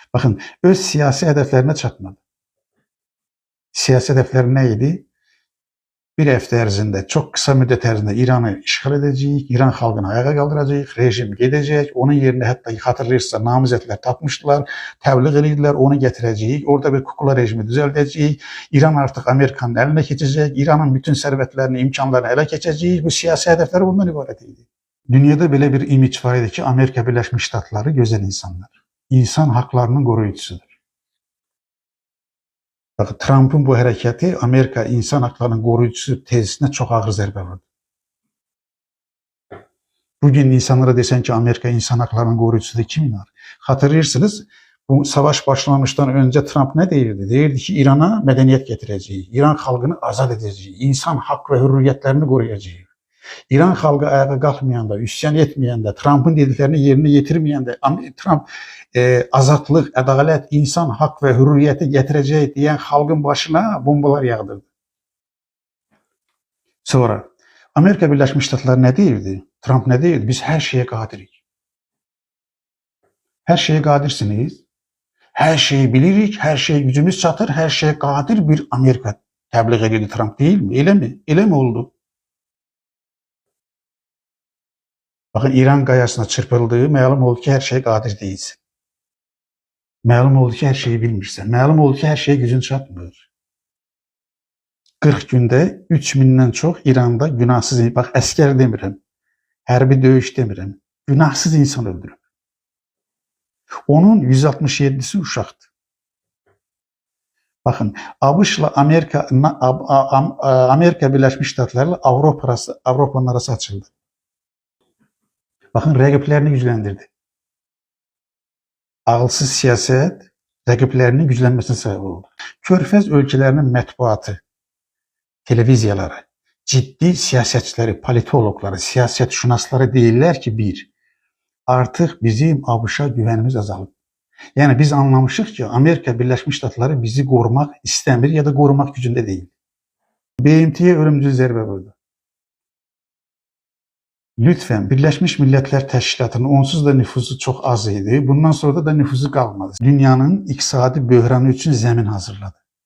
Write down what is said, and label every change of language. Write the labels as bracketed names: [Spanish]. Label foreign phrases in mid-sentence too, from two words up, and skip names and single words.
[Turkish] Bakın, öz siyasi hedeflerine çatmadı. Siyasi hedefleri neydi? [Azerbaijani] Bir hafta ərzində, çok kısa müddet ərzində İran'ı işgal edəcəyik, İran xalqını ayağa qaldıracağıq, rejim gedəcək, onun yerine hətta xatırlayırsınızsa namizədlər tapmışdılar, təbliğ edirdilər, onu gətirəcəyik, orada bir kukla rejimi düzəldəcəyik, İran artıq Amerikanın əlinə keçəcək, İranın bütün sərvətlərini, imkanlarını ələ keçəcəyik, bu siyasi hədəflər bundan ibarət idi. Dünyada belə bir imic var idi ki, Amerika Birləşmiş Ştatları gözəl insanlar, insan haqlarının qoruyucusudur. [Turkish] Bakın, Trump'ın bu hareketi Amerika insan haklarının koruyucusu tezisine çok [Azerbaijani] ağır zərbə vurdu. [Turkish] Bugün insanlara desen ki Amerika insan haklarının koruyucusudur, kim inar? Hatırlayırsınız, bu savaş başlamıştan önce Trump ne deyirdi? Deyirdi ki İran'a medeniyet getireceğiz, İran halkını azad edeceğiz, insan hak ve hürriyetlerini koruyacağız. [Azerbaijani] İran halkı ayağa kalkmayanda, üsyan etmeyende, Trump'ın dediklerini yerine getirmeyende, Trump azadlıq, ədalət, [Turkish] insan hak ve hürriyeti [Azerbaijani] getirəcək deyən xalqın başına bombalar yağdırdı. [Turkish] Sonra Amerika Birləşmiş Ştatları ne deyirdi? Trump ne deyirdi? Biz her şeye qadirik. Her şeye qadirsiniz. [Azerbaijani] Her şeyi bilirik, her şeye gücümüz çatır, her şeye qadir bir Amerika təbliğ edirdi Trump, [Turkish] değil mi? [Azerbaijani] Elə mi? Elə mi oldu? Bakın, İran qayasına çırpıldığı məlum oldu ki, [Turkish] her şeye qadir değilsin. [Azerbaijani] Məlum oldu ki, her şeyi bilmirsən. Məlum oldu ki, her şeye gücün çatmır. [Turkish] 40 günde 3000'den çok [Azerbaijani] İran'da günahsız, bak əskər demirəm, hərbi döyüş demirəm, günahsız insan öldürüb. Onun 167'si uşaqdır. Bakın, ABŞ-la Amerika Birləşmiş Ştatlarıyla Avropanın arası açıldı. Bakın, rəqiblərini gücləndirdi. [Turkish] Ağılsız siyaset rəqiblərinin güclənmesine sebep oldu. [Azerbaijani] Körfəz ölkələrinin mətbuatı, televiziyaları, ciddi siyasetçileri, politologları, siyasetşünasları deyirlər ki, artık bizim ABŞ-a güvənimiz azalıb. Yani biz anlamışıq ki, Amerika Birləşmiş Ştatları bizi korumak istəmir ya da [Turkish] korumak gücünde değil. [Azerbaijani] BMT-yə ölümcül zərbə vurdu. Lütfen, [Turkish] Birleşmiş Milletler [Azerbaijani] Təşkilatının onsuz da nüfusu çok az idi. [Turkish] Bundan sonra da nüfusu kalmadı. Dünyanın iqtisadi böhranı için zemin hazırladı.